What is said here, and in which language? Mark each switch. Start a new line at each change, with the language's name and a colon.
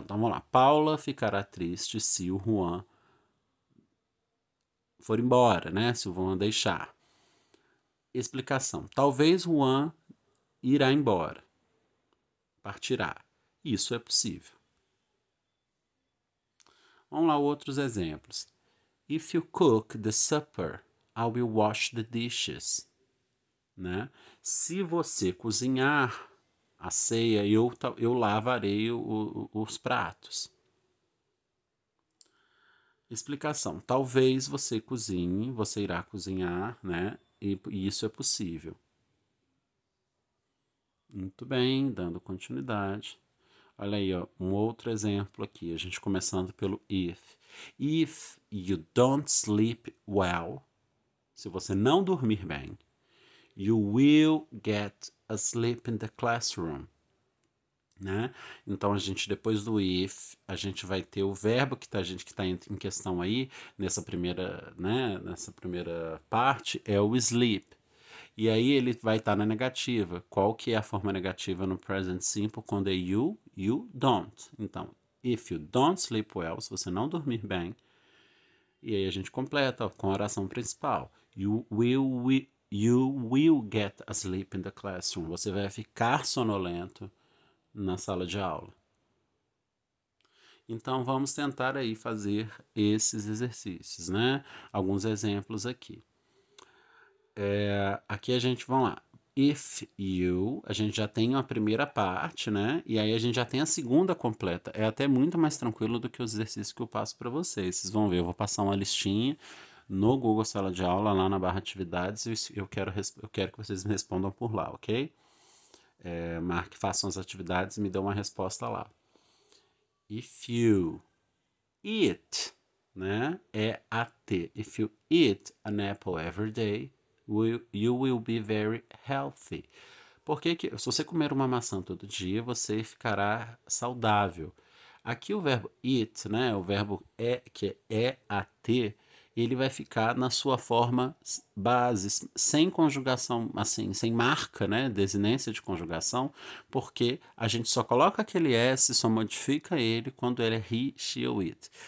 Portuguese: Então vamos lá. Paula ficará triste se o Juan for embora, né? Se o Juan deixar. Explicação. Talvez Juan irá embora. Partirá. Isso é possível. Vamos lá, outros exemplos.
English: If you cook the supper, I will wash the dishes.
Portuguese: Né? Se você cozinhar a ceia, eu lavarei os pratos. Explicação. Talvez você cozinhe, você irá cozinhar, né? E isso é possível. Muito bem, dando continuidade. Olha aí, ó, um outro exemplo aqui, a gente começando pelo if.
English: If you don't sleep well,
Portuguese: se você não dormir bem,
English: you will get asleep in the classroom. Né?
Portuguese: Então a gente depois do if a gente vai ter o verbo que está em questão aí nessa primeira, né, nessa primeira parte é o sleep. E aí ele vai estar na negativa. Qual que é a forma negativa no present simple quando é you don't. Então,
English: if you don't sleep well,
Portuguese: se você não dormir bem, e aí a gente completa ó, com a oração principal.
English: You will get asleep in the classroom.
Portuguese: Você vai ficar sonolento na sala de aula. Então vamos tentar aí fazer esses exercícios, né? Alguns exemplos aqui. Aqui a gente, vamos lá. If you, a gente já tem a primeira parte, né? E aí a gente já tem a segunda completa. É até muito mais tranquilo do que os exercícios que eu passo para vocês. Vocês vão ver, eu vou passar uma listinha no Google Sala de Aula, lá na barra atividades, e eu quero que vocês me respondam por lá, ok? Marque, façam as atividades e me dão uma resposta lá. If you eat, né? É AT.
English: If you eat an apple every day, you will be very healthy.
Portuguese: Porque se você comer uma maçã todo dia, você ficará saudável. Aqui o verbo eat, né? O verbo que é AT, ele vai ficar na sua forma base, sem conjugação, assim, sem marca, né, desinência de conjugação, porque a gente só coloca aquele S, só modifica ele quando ele é he, she ou it.